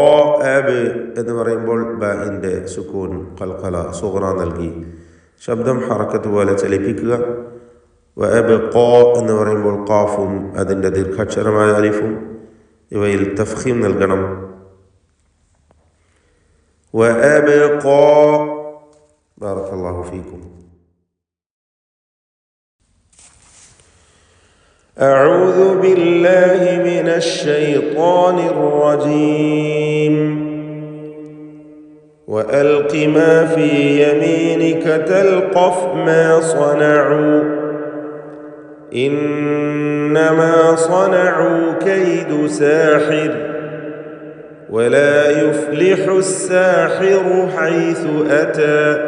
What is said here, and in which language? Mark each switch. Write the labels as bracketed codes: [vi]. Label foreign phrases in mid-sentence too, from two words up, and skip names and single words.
[ml] അബ് എന്ന് പറയുമ്പോൾ ബഇൻ്റെ സുക്കൂൻ [ar] قلقلة صغرى [ml] നൽകി ശബ്ദം ഹറക്കത്ത് പോലെ ചലിപ്പിക്കുക. വഅബ്ഖാ എന്ന് പറയുമ്പോൾ ഖാഫും അതിൻ്റെ ദീർഘാക്ഷരമായ അലിഫും ഇവയിൽ തഫ്ഖീം നൽകണം. വഅബ്ഖാ. [ar] بارك الله فيكم. أعوذ بالله من الشيطان الرجيم. وألق ما في يمينك تلقف ما صنعوا إنما صنعوا كيد ساحر ولا يفلح الساحر حيث أتى.